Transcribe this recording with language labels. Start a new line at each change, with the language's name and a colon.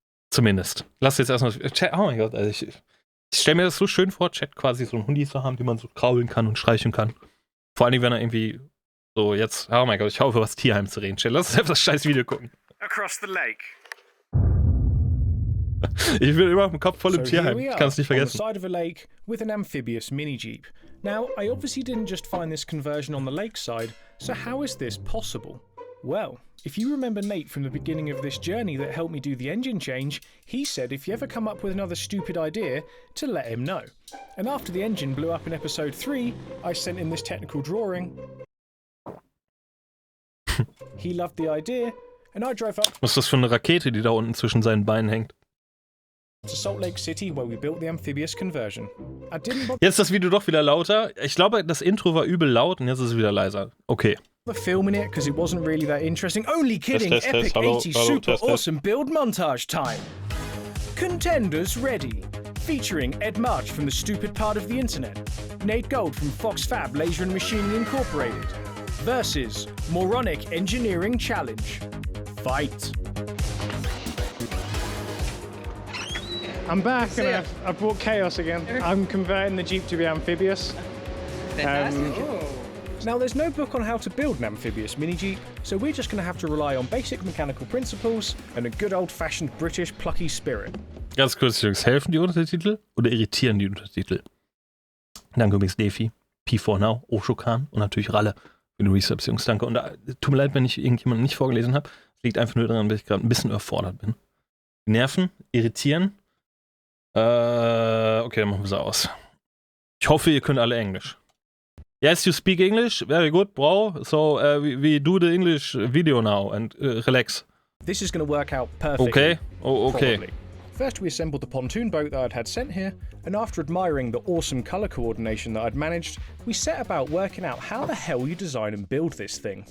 German: Zumindest. Lass jetzt erstmal. Chat, oh mein Gott, also ich stelle mir das so schön vor, Chat quasi so einen Hundi zu haben, den man so kraulen kann und streicheln kann. Vor allen Dingen, wenn er irgendwie so jetzt. Oh mein Gott, ich hoffe, was Tierheim zu reden. Chat, lass uns einfach das scheiß Video gucken.
English: Across the lake.
German: Ich bin immer im Kopf voll im Tierheim. Ich kann es nicht vergessen.
English: On the side of a lake with an amphibious mini jeep. Now, I obviously didn't just find this conversion on the lakeside, so how is this possible? Well, if you remember Nate from the beginning of this journey that helped me do the engine change, he said if you ever come up with another stupid idea, to let him know. And after the engine blew up in episode 3, I sent him this technical drawing. He loved the idea, and I drove up.
German: Was ist das für eine Rakete, die da unten zwischen seinen Beinen hängt?
English: To Salt Lake City, where we built the amphibious conversion. I didn't bother.
German: Jetzt ist das Video doch wieder lauter. Ich glaube, das Intro war übel laut und jetzt ist es wieder leiser. Okay.
English: Filming it because it wasn't really that interesting. Only kidding. Epic 80s super awesome build montage time. Contenders ready. Featuring Ed March from the stupid part of the internet. Nate Gold from Fox Fab Laser and Machining Incorporated. Versus Moronic Engineering Challenge. Fight. I'm back and I've brought chaos again. I'm converting the Jeep to be amphibious. Now, there's no book on how to build an amphibious mini-Jeep, so we're just going to have to rely on basic mechanical principles and a good old-fashioned British plucky spirit.
German: Ganz kurz, Jungs, helfen die Untertitel oder irritieren die Untertitel? Danke übrigens, Defi, P4Now, Oshokan und natürlich Ralle für die Resubs, Jungs, danke. Und tut mir leid, wenn ich irgendjemanden nicht vorgelesen habe. Es liegt einfach nur daran, dass ich gerade ein bisschen überfordert bin. Nerven, irritieren. Okay, dann machen wir es aus. Ich hoffe, ihr könnt alle Englisch.
English: Yes, you speak English? Very good, bro. So, we do the English video now and relax. This is going to work out perfectly. Okay? Oh, okay. Probably. First, we assembled the pontoon boat that I'd had sent here, and after admiring the awesome colour coordination that I'd managed, we set about working out how the hell you design and build this thing.